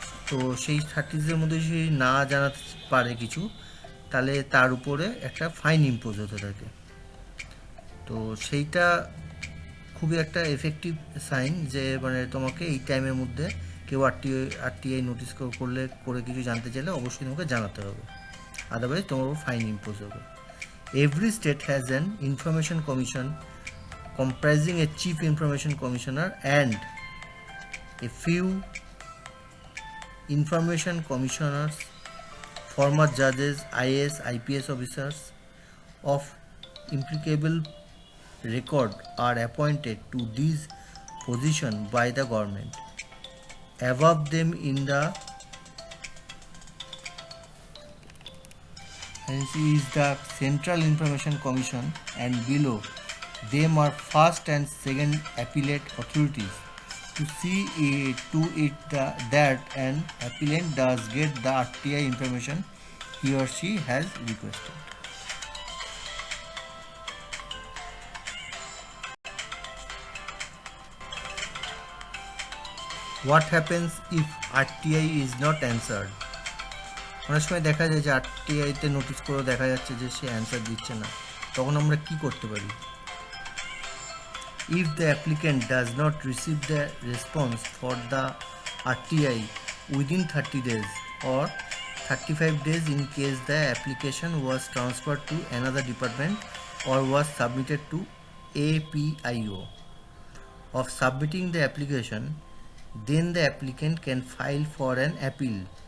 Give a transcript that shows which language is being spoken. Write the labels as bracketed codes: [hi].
[bn] তো সেই 30 days মধ্যে যদি না জানাতে পারে কিছু, তাহলে তার উপরে একটা ফাইন ইম্পোজ হতে থাকে। তো সেইটা খুবই একটা এফেক্টিভ সাইন যে মানে তোমাকে এই টাইমের মধ্যে কেউ আরটিআই নোটিস করে কিছু জানতে চাইলে অবশ্যই তোমাকে জানাতে হবে, আদারওয়াইজ তোমার উপর ফাইন ইম্পোজ হবে। [en] Every state has an information commission comprising a chief information commissioner and a few information commissioners, former judges, IAS, IPS officers of implicable record are appointed to these positions by the government. Above them in the is the Central Information Commission, and below them are first and second appellate authorities to see to it that an appellant does get the RTI information he or she has requested. What happens if RTI is not answered? [bn] অনেক সময় দেখা যায় যে আরটিআইতে notice করে দেখা যাচ্ছে যে সে answer দিচ্ছে না, তখন আমরা কি করতে পারি? [en] If the applicant does not receive the response for the RTI within 30 days or 35 days in case the application was transferred to another department or was submitted to APIO of submitting the application, then the applicant can file for an appeal.